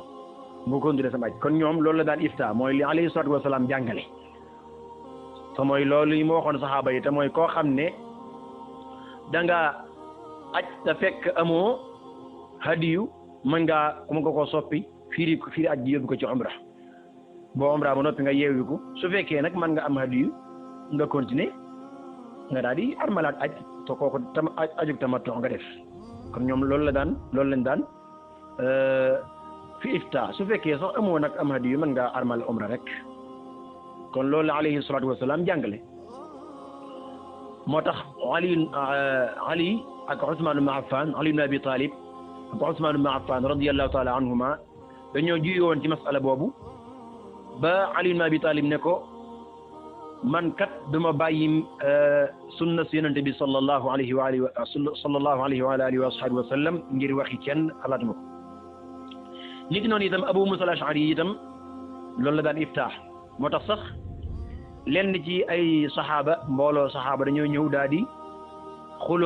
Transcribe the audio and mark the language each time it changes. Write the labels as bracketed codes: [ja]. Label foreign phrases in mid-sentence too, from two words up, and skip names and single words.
[wo] nga continuer sam aj kon ñoom loolu la daan ifta mooy li [ar] عليه الصلاة والسلام [wo] jàngale te mooy loolu yi ma waxoon saxaaba yi te mooy koo xam ne da nga aj te fekk amoo hadiyu mën nga ko soppi firi aj ji yóbbu ko ci umra boo umra ba noppi nga yeewiku su fekkee nag mën nga am hadiyu nga continuer nga daal di armalaat aj te kooku ajug tamattu nga def kon ñoom loolu lañ daan fi ifta su fekkee sax amoo nag am hadiyu mën nga armal umra rek kon loolu la [ar] عليه الصلاة والسلام [wo] jàngale moo tax Ali ak Usman ibn Affan Ali ibn Abi Talib ak Usman ibn Affan [ar] رضي الله تعالى عنهما [wo] dañoo juyi woon ci masala boobu ba Ali ibn Abi Talib ne ko man kat duma bàyyi sunna si yonente bi [ar] صلى الله عليه وآله وأصحابه وسلم [wo] ngir waxi kenn xalaatuma ko nit noonu itam Abu Musa al-Ash'ari itam loolu la daan iftaax moo tax sax lenn ci ay mbooloo saxaaba dañoo ñëw daal di xuloog